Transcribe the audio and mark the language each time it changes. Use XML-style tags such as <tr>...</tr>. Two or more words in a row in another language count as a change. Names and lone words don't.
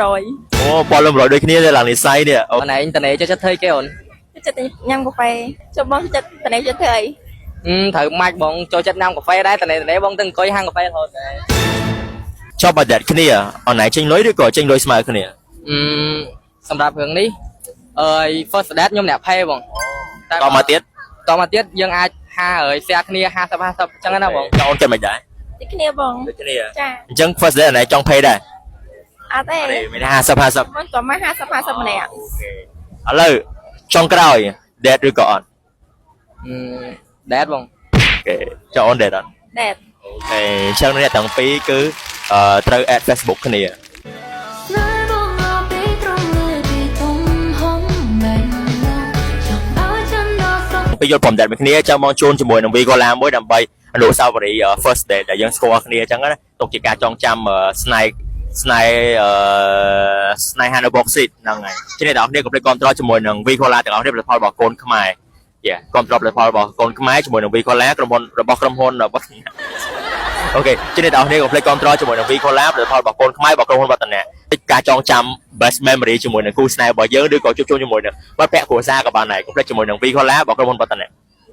<km>អូ1000លើ100ដូចគ្នាទេឡើងនិស័យនេះអូ អូនឯងតនេចូលចិត្តធ្វើគេអូន ចិត្តញ៉ាំកាហ្វេចុះបងចិត្តតនេះចិត្តធ្វើអី ត្រូវម៉ាច់បងចូលចិត្តញ៉ាំកាហ្វេដែរតនេបងទៅអង្គុយហាងកាហ្វេរហូតដែរ ចុះបើតែគ្នាអូនឯងចេញលុយឬក៏ចេញលុយស្មើគ្នា សម្រាប់រឿងនេះ</km> <en>first date</en> <km>ខ្ញុំអ្នក pay បង តមកទៀត តមកទៀតយើងអាចshare គ្នា50 50អញ្ចឹងណាបង ចុះអូនគិតមិនដែរ ដូចគ្នាបង ដូចគ្នា ចា អញ្ចឹង</km> <en>first day</en> <km>អូនឯងចង់ pay ដែរ អត់ទេ អត់ទេមាន50 50 បងក៏មក50 50ម្នាក់ ឥឡូវចុងក្រោយ date ឬក៏អត់ date បង អូខេចុះអូន date អត់ ដែត អូខេអញ្ចឹងអ្នកទាំងពីរគឺត្រូវ add Facebook គ្នា ស្នេហ៍បងមកពីត្រង់លើពីទំហំមិនឡើយចង់ឲ្យchânដល់សង ពេលយល់ព្រម date មួយគ្នាចាំមកជួនជាមួយនឹង Vigola មួយដើម្បីអនុស្សាវរីយ៍</km> <en>first date</en> <km>ដែល យើងស្គាល់គ្នាអញ្ចឹងណាទុកជាការចងចាំស្នេហានៅ Boxit ហ្នឹងហើយជាអ្នកនរគ្នាកុំភ្លេចគាំទ្រជាមួយនឹង Vigola ទាំងអស់គ្នាផលិតផលរបស់កូនខ្មែរគាំទ្រផលិតផលរបស់កូនខ្មែរជាមួយនឹង Vigola ក្រុមហ៊ុនរបស់អូខេជាអ្នកនរគ្នាកុំភ្លេចគាំទ្រជាមួយនឹង Vigola ផលិតផលរបស់កូនខ្មែររបស់ក្រុមហ៊ុនវឌ្ឍនៈការចងចាំ</km> <en>best memory</en> <km>ជាមួយនឹងគូស្នេហ៍របស់យើងឬក៏ជួបជុំជាមួយនឹងមិត្តភក្តិគ្រួសារក៏បានដែរកុំភ្លេចជាមួយនឹង Vigola របស់ក្រុមហ៊ុនវឌ្ឍនៈ</km>